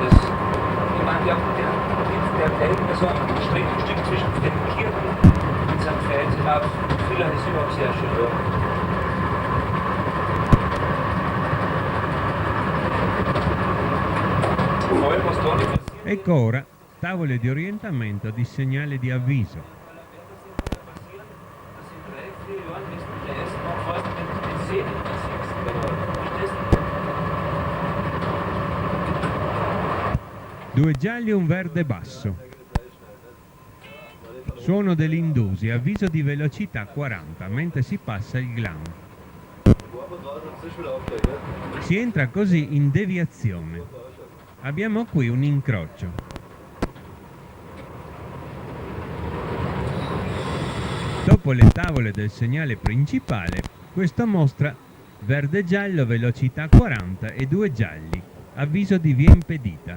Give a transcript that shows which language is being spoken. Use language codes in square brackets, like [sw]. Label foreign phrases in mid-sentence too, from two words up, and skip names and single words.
[de] Das, ich meine, der Teil, also ein Streckenstück zwischen den Kirchen und St. Veit, Villach ist überhaupt sehr schön. Ja. Vor allem, was da nicht passiert. [it] Ecco ora tavole di orientamento di segnale di avviso. [de] Das in 3-4 Jahren müssen wir erst mal fast den See nicht mehr sehen. Verstehst du? [it] Due gialli e un verde basso. Suono dell'Indusi, avviso di velocità 40 mentre si passa il Glan. Si entra così in deviazione. Abbiamo qui un incrocio. Dopo le tavole del segnale principale, questo mostra verde-giallo velocità 40 e due gialli, avviso di via impedita.